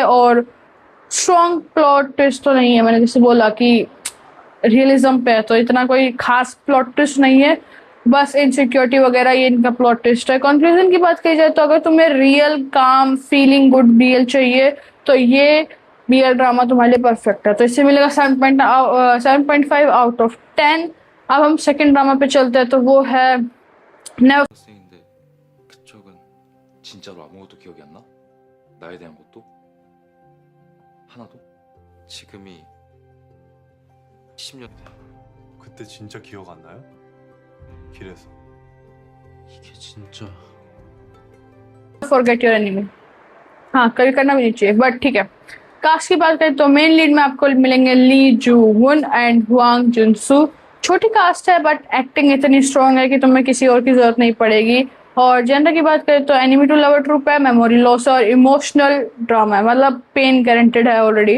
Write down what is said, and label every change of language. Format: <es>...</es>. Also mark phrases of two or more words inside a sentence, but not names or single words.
<hi>और</hi> <en>strong plot twist</en> <hi>तो नहीं है, मैंने जैसे बोला कि रियलिज्म पे है तो इतना कोई खास</hi> <en>plot twist</en> <hi>नहीं है, बस इनसिक्योरिटी वगैरह ये इनका</hi> <en>plot twist</en> <hi>है। कंक्लूजन की बात कही जाए तो अगर तुम्हें</hi> <en>real calm feeling good BL</en> <hi>चाहिए तो ये</hi> <en>BL drama</en> <hi>तुम्हारे लिए परफेक्ट है। तो इससे मिलेगा 7.5</hi> <en>out of</en> <hi>10। अब हम</hi> <en>second drama</en> <hi>पे चलते हैं, तो वो है नेवर</hi> <ko>학생인데 그쪽은 진짜로 아무것도 기억이 안 나? 나에 대한 것도? 하나도? 지금이 10년 그때 진짜 기억 안 나요? 길에서 이게 진짜</ko> <hi>फॉरगेट योर एनिमी। हाँ कभी करना भी नहीं चाहिए, बट ठीक है। कास्ट की बात करें तो</hi> <en>main lead</en> <hi>में आपको मिलेंगे ली जू वुन एंड हुआंग जुनसू। छोटी कास्ट है</hi> <en>but acting</en> <hi>इतनी स्ट्रॉन्ग है कि तुम्हें किसी और की जरूरत नहीं पड़ेगी। और जेंडर की बात करें तो</hi> <en>enemy to lover trope</en> <hi>है,</hi> <en>memory loss</en> <hi>और</hi> <en>emotional drama</en> <hi>है, मतलब</hi> <en>pain guaranteed</en> <hi>है ऑलरेडी।</hi>